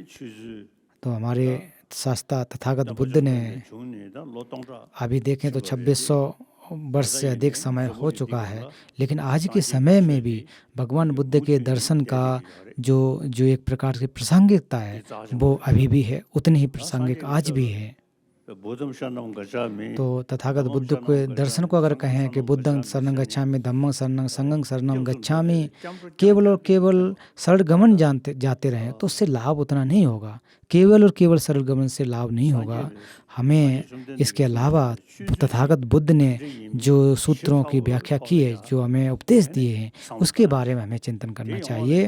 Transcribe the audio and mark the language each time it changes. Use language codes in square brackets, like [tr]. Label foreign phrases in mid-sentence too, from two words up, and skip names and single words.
[hi] तो हमारे शास्त्रा तथागत बुद्ध ने अभी देखें तो 2600 वर्ष से अधिक समय हो चुका है, लेकिन आज के समय में भी भगवान बुद्ध के दर्शन का जो एक प्रकार की प्रासंगिकता है वो अभी भी है, उतनी ही प्रासंगिक आज भी है। तो तथागत बुद्ध के दर्शन को अगर कहें कि [pi] बुद्धं शरणं गच्छामि, धम्मं शरणं, संघं शरणं गच्छामि, [hi] केवल और केवल सरल गमन जाते रहें तो उससे लाभ उतना नहीं होगा। केवल और केवल सरल गमन से लाभ नहीं होगा। हमें इसके अलावा तथागत बुद्ध ने जो सूत्रों की व्याख्या की है, जो हमें उपदेश दिए हैं, उसके बारे में हमें चिंतन करना चाहिए।